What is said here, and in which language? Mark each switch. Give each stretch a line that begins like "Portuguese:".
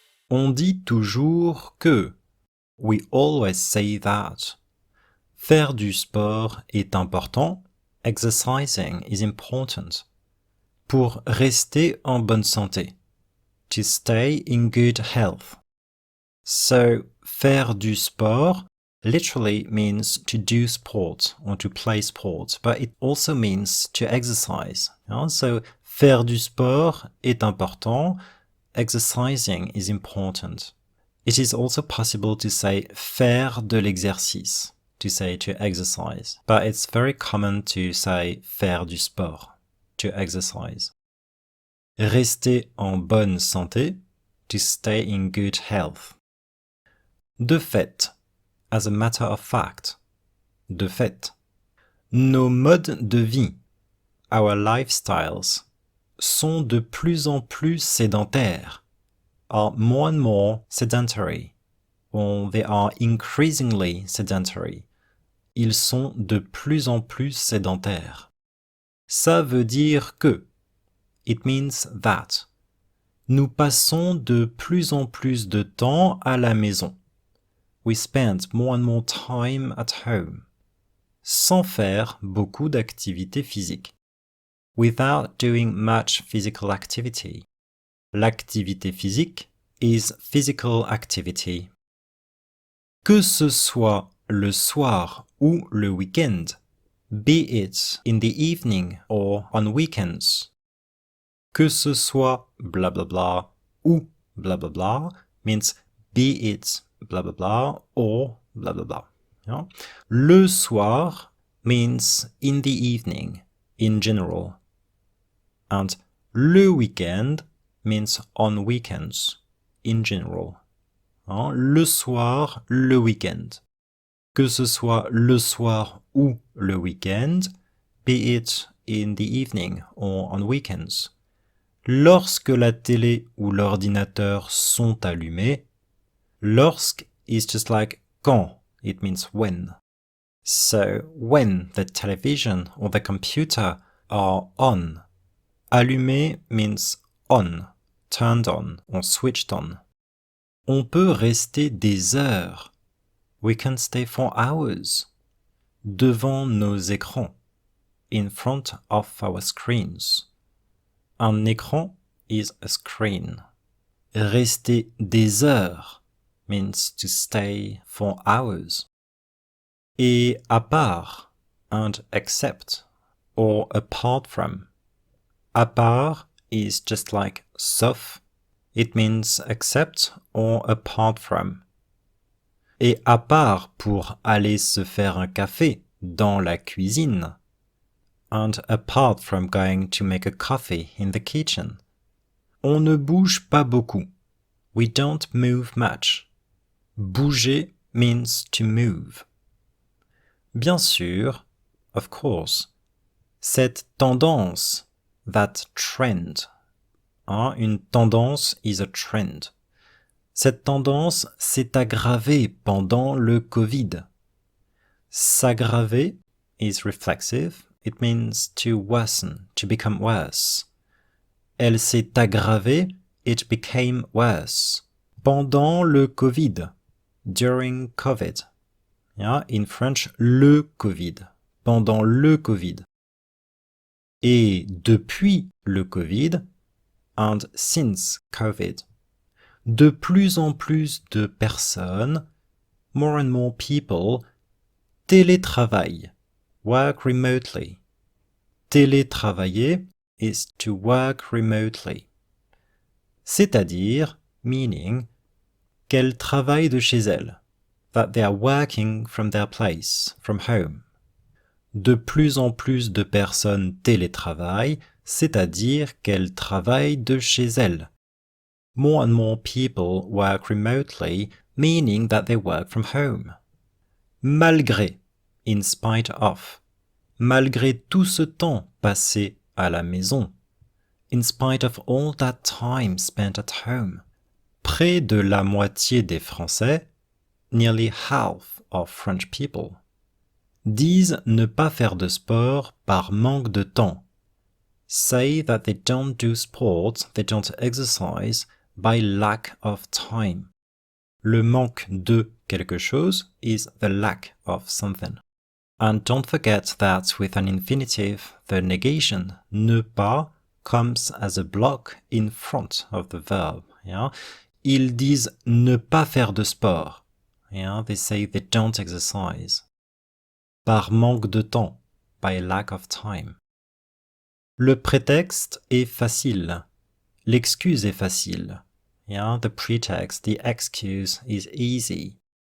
French: On dit toujours que.
English: We always say that.
French: Faire du sport est important.
English: Exercising is important.
French: Pour rester en bonne santé.
English: To stay in good health. So,
French: faire du sport
English: literally means to do sport or to play sport, but it also means to exercise.
French: So, faire du sport est important.
English: Exercising is important. It is also possible to say
French: faire de l'exercice,
English: to say to exercise, but it's very common to say
French: faire du sport,
English: to exercise.
French: Rester en bonne santé,
English: to stay in good health.
French: De fait,
English: as a matter of fact,
French: de fait. Nos modes de vie,
English: our lifestyles,
French: sont de plus en plus sédentaires,
English: are more and more sedentary, or they are increasingly sedentary.
French: Ils sont de plus en plus sédentaires. Ça veut dire que.
English: It means that.
French: Nous passons de plus en plus de temps à la maison.
English: We spend more and more time at home.
French: Sans faire beaucoup d'activités physiques.
English: Without doing much physical activity.
French: L'activité physique
English: is physical activity.
French: Que ce soit le soir ou le week-end,
English: be it in the evening or on weekends.
French: Que ce soit
English: blah blah blah ou blah blah blah means be it blah blah blah or blah blah blah. Yeah?
French: Le soir
English: means in the evening in general. And
French: le weekend
English: means on weekends in general.
French: Le soir, le week-end. Que ce soit le soir ou le week-end,
English: be it in the evening or on weekends.
French: Lorsque la télé ou l'ordinateur sont allumés, lorsque
English: is just like
French: quand,
English: it means when. So when the television or the computer are on, allumé means on, turned on or switched on.
French: On peut rester des heures.
English: We can stay for hours.
French: Devant nos écrans.
English: In front of our screens.
French: Un écran
English: is a screen.
French: Rester des heures
English: means to stay for hours.
French: Et à part,
English: and except, or apart from.
French: À part
English: is just like sauf. It means except or apart from.
French: Et à part pour aller se faire un café dans la cuisine.
English: And apart from going to make a coffee in the kitchen.
French: On ne bouge pas beaucoup.
English: We don't move much. Bouger means to move.
French: Bien sûr,
English: of course,
French: cette tendance,
English: that trend.
French: Une tendance
English: is a trend.
French: Cette tendance s'est aggravée pendant le Covid.
English: S'aggraver is reflexive. It means to worsen, to become worse.
French: Elle s'est aggravée,
English: it became worse.
French: Pendant le Covid.
English: During COVID. In French,
French: le Covid. Pendant le Covid. Et depuis le Covid,
English: and since COVID,
French: de plus en plus de personnes,
English: more and more people, télétravaillent, work remotely. Télétravailler is to work remotely.
French: C'est-à-dire,
English: meaning,
French: qu'elles travaillent de chez elles,
English: that they are working from their place, from home.
French: De plus en plus de personnes télétravaillent, c'est-à-dire qu'elles travaillent de chez elles.
English: More and more people work remotely, meaning that they work from home. Malgré, in spite of.
French: Malgré tout ce temps passé à la maison.
English: In spite of all that time spent at home.
French: Près de la moitié des Français,
English: nearly half of French people,
French: disent ne pas faire de sport par manque de temps.
English: Say that they don't do sport, they don't exercise by lack of time.
French: Le manque de quelque chose
English: is the lack of something. And don't forget that with an infinitive, the negation, ne pas, comes as a block in front of the verb. Yeah?
French: Ils disent ne pas faire de sport.
English: Yeah? They say they don't exercise.
French: Par manque de temps,
English: by lack of time.
French: Le prétexte est facile. L'excuse est facile. Yeah?
English: The pretext, the excuse is easy.